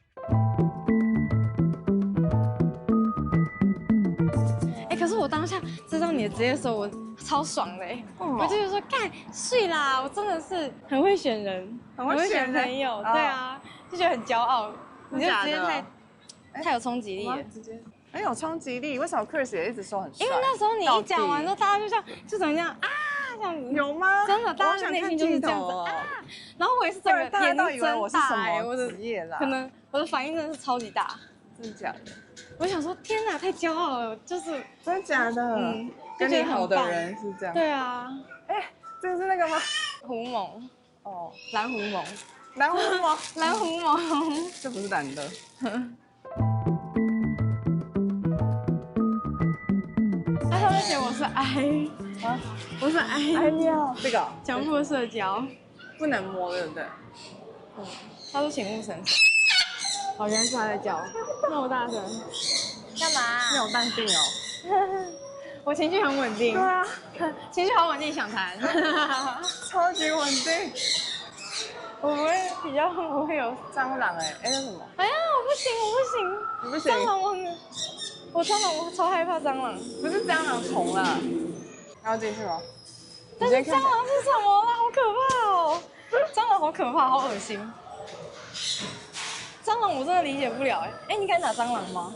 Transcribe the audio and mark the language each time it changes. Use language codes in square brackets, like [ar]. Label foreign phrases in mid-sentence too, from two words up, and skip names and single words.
[zh] 可是我當下知道你的職業的時候，我超爽的我就說幹睡啦，我真的是很會選人，很會選朋友，對啊，就覺得很驕傲，你就直接太有衝擊力了，很有衝擊力。為什麼 Chris 也一直說很帥？因為那時候你一講完之後，大家就像就怎麼樣啊這樣子，有嗎？真的，大家內心就是這樣子啊。然後我也是整個眼睛睜大，我的職業啦，可能我的反應真的是超級大，真的假的？我想說，天哪，太驕傲了，就是真的假的？跟你好的人是這樣。對啊，這個是那個嗎？狐獴。哦，藍狐獴。藍狐獴。藍狐獴。這不是男的。他上面寫我是 I，我是 I 料。這個強迫社交，不能摸，對不對？他說請勿生氣。好，原來是他在叫，那麼大聲，幹嘛？你有淡定哦。我情緒很穩定。對啊，情緒好穩定，想談。超級穩定。我不會比較不會有蟑螂那什麼？哎呀，我不行，你不行。蟑螂我超害怕蟑螂。不是蟑螂，蟲啦。要進去嗎？但是蟑螂是什麼啦？好可怕哦！蟑螂好可怕，好惡心。蟑螂我真的理解不了你敢打蟑螂嗎？